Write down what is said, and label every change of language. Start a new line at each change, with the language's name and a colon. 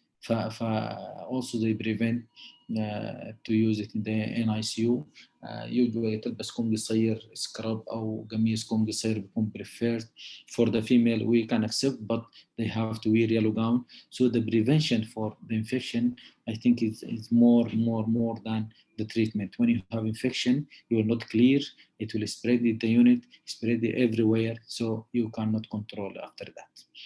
English: also they prevent to use it in the NICU.
Arabic: usually تلبس كم قصير سكراب أو قميص كم قصير بيكون preferred.
English: For the female we can accept, but they have to wear yellow gown. So the prevention for the infection, I think is more than the treatment. When you have infection, you will not clear, it will spread in the unit, spread everywhere, so you cannot control after that.